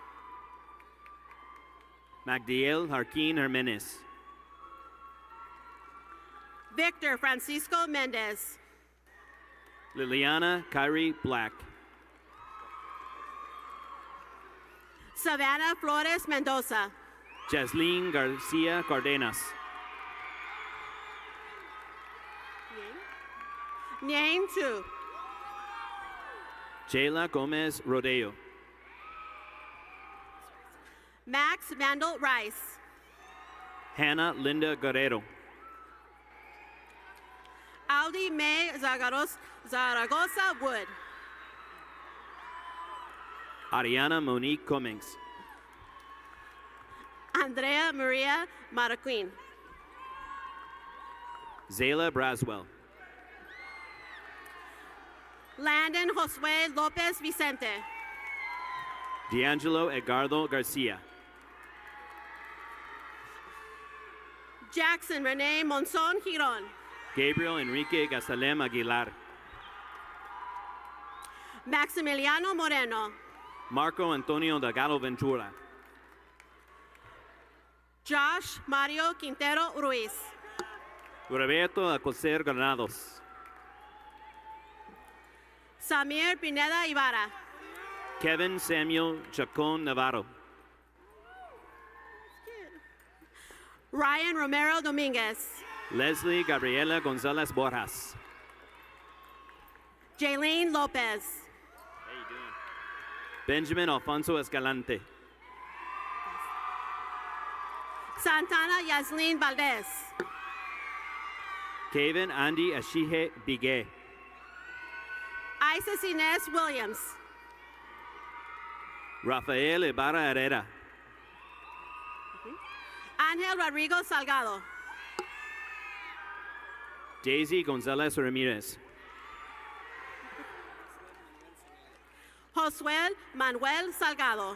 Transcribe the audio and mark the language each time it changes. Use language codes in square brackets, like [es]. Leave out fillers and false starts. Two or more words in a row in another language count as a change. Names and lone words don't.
[en] Magdiel Jarquín Jiménez. Victor Francisco Mendez. Liliana Kyrie Black. Savannah Flores Mendoza. Jasleen Garcia Cardenas. Name 2. Jayla Gomez Rodeo. Max Vandal Rice. Hannah Linda Guerrero. Aldi May Zaragoza Wood. Ariana Monique Cummings. Andrea Maria Maraquin. Zayla Braswell. Landon Josue Lopez Vicente. D'Angelo Edgardo Garcia. Jackson Rene Monzon Giron. Gabriel Enrique Gasalem Aguilar. Maximiliano Moreno. Marco Antonio Delgado Ventura. Josh Mario Quintero Ruiz. Roberto Alcocer Granados. Samir Pineda Ibarra. Kevin Samuel Chacon Navarro. Ryan Romero Dominguez. Leslie Gabriela Gonzalez Borjas. Jaylene Lopez. How you doing? Benjamin Alfonso Escalante. Santana Yaslin Valdez. Kevin Andy Ashihe Biguet. Isis Inez Williams. Rafael Ibarra Herrera. Ángel Rodrigo Salgado. Daisy Gonzalez Ramirez. Josué Manuel Salgado.